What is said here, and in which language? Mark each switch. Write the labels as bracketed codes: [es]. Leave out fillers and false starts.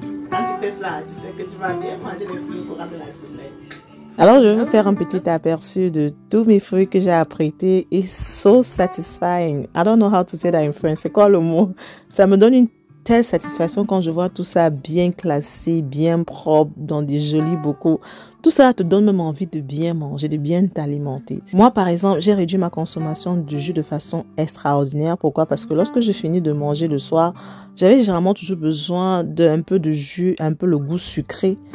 [fr] Quand tu fais ça, tu sais que tu vas bien manger les fruits pour rendre la semaine. Alors, je vais vous faire un petit aperçu de tous mes fruits que j'ai apprêtés. [en] It's so satisfying. I don't know how to say that in French. [fr] C'est quoi le mot? Ça me donne une telle satisfaction quand je vois tout ça bien classé, bien propre, dans des jolis bocaux. Tout ça te donne même envie de bien manger, de bien t'alimenter. Moi, par exemple, j'ai réduit ma consommation de jus de façon extraordinaire. Pourquoi? Parce que lorsque je finis de manger le soir, j'avais généralement toujours besoin d'un peu de jus, un peu le goût sucré.